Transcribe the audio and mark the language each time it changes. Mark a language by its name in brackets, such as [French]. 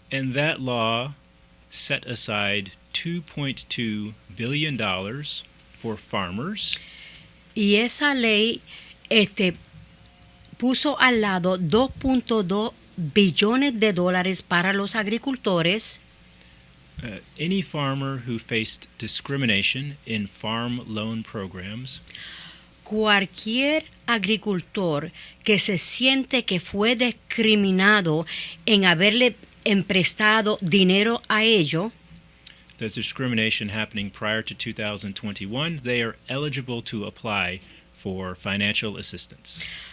[English] And that law set aside $2.2 billion for farmers. [Spanish] Y esa ley puso al lado $2.2 billones para los agricultores. [English] Any farmer who faced discrimination in farm loan programs. [Spanish] Cualquier agricultor que se siente que fue discriminado en haberle emprestado dinero a ellos. [English] There's discrimination happening prior to 2021. They are eligible to apply for financial assistance.